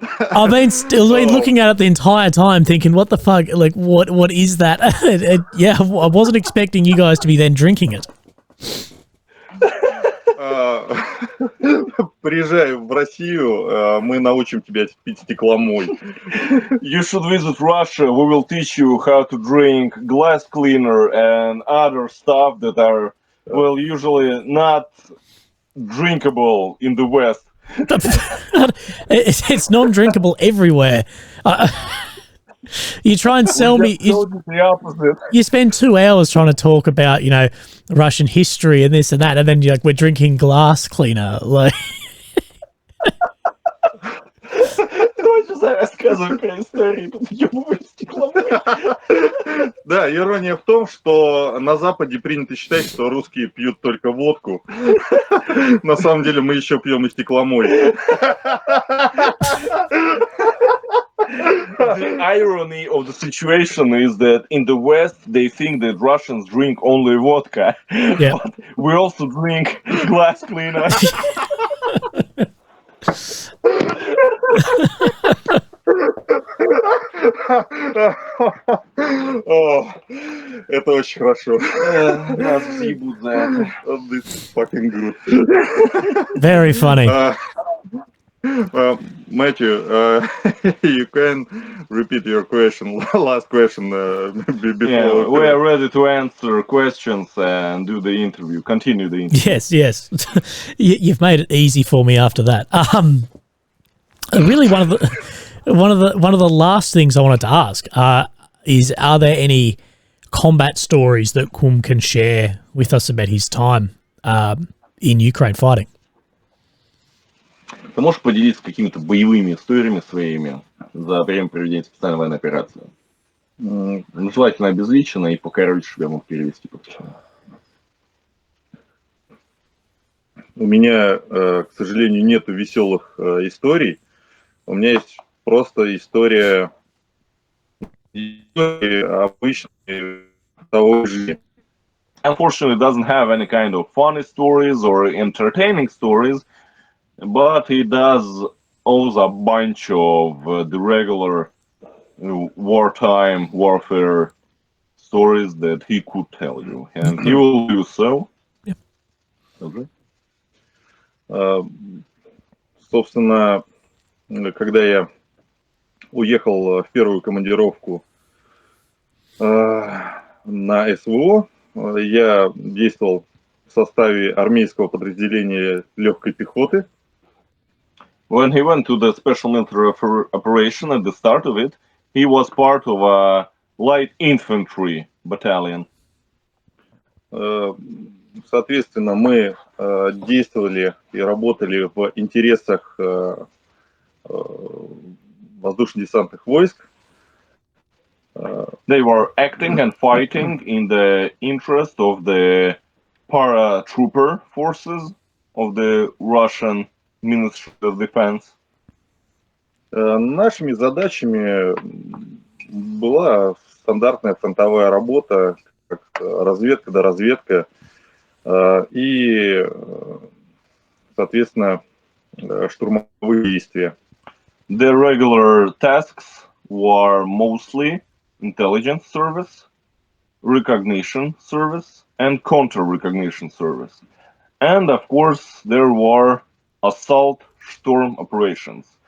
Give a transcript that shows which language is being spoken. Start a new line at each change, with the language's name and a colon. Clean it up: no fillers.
English: I've been looking at it the entire time thinking, what the fuck, like, what is that? Yeah, I wasn't expecting you guys to be then drinking it.
Russian: Приезжай в Россию, мы научим тебя пить стекломой.
English: You should visit Russia. We will teach you how to drink glass cleaner and other stuff that are, well, usually not drinkable in the West. It's non-drinkable everywhere. You try and sell me. The opposite. You spend 2 hours trying to talk about, Russian history and this and that, and then you're like, we're drinking glass cleaner. Like,
Russian: Давай сейчас рассказывай про историю. Тут ёбаный стекломой. Да, ирония в том, что на Западе принято считать, что русские пьют только водку. На самом деле мы еще пьем и стекломой.
English: The irony of the situation is that in the West they think that Russians drink only vodka, yeah. but we also drink glass cleaner.
Russian: О, это очень хорошо. Нас съебут за это.
English: This is fucking good. Very funny. Matthew, you can repeat your question, last question before. Yeah, we are ready to answer questions and do the interview. Continue the interview. Yes. You've made it easy for me after that. Really, one of the last things I wanted to ask is: are there any combat stories that Kum can share with us about his time in Ukraine fighting?
Russian: Ты можешь поделиться какими-то боевыми историями своими за время проведения специальной военной операции? Желательно обезличенно и покороче, чтобы я мог перевести. У меня, к сожалению, нету веселых историй. У меня есть просто история обычной того жизни.
English: Unfortunately, it doesn't have any kind of funny stories or entertaining stories, but he does owns a bunch of the regular wartime warfare stories that he could tell you, and he will do so. Yep. Okay.
Russian: Собственно, когда я уехал в первую командировку на СВО, я действовал в составе армейского подразделения легкой пехоты.
English: When he went to the special military operation at the start of it, he was part of a light infantry battalion.
Russian: Соответственно, мы действовали и работали в интересах воздушно-десантных войск.
English: They were acting and fighting in the interest of the paratrooper forces of the Russian Ministry of Defense.
Russian: Нашими задачами была стандартная фронтовая работа, как разведка до разведка, и, соответственно, штурмовые действия.
English: The regular tasks were mostly intelligence service, recognition service, and counter-recognition service. And of course, there were assault storm operations.